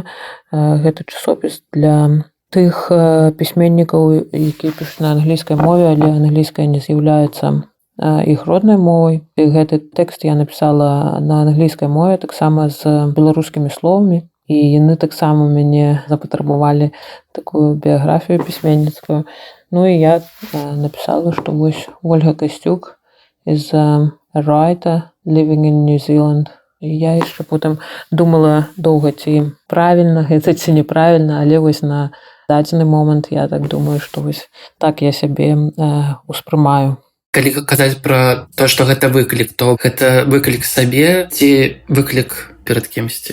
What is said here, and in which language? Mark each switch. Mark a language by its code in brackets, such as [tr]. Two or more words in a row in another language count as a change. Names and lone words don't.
[be] Гэта часопіс для тых пісьменнікаў, якія пішуць на англійскай мове, але англійская не з'яўляецца іх роднай мовай. І гэты тэкст я напісала на англійскай мове, таксама з беларускімі словамі. І яны таксама мяне запатрабавалі такую біяграфію пісьменніцкую. І я напісала, што вось Вольга Касцюк [en] is a writer living in New Zealand. [be] І я яшчэ потым думала доўга, ці правільна гэта, ці неправільна, але вось на дадзены момант я так думаю, што вось так я сябе успрымаю. Калі казаць пра то, што гэта выклік, то гэта выклік сабе ці выклік перад кімсьці?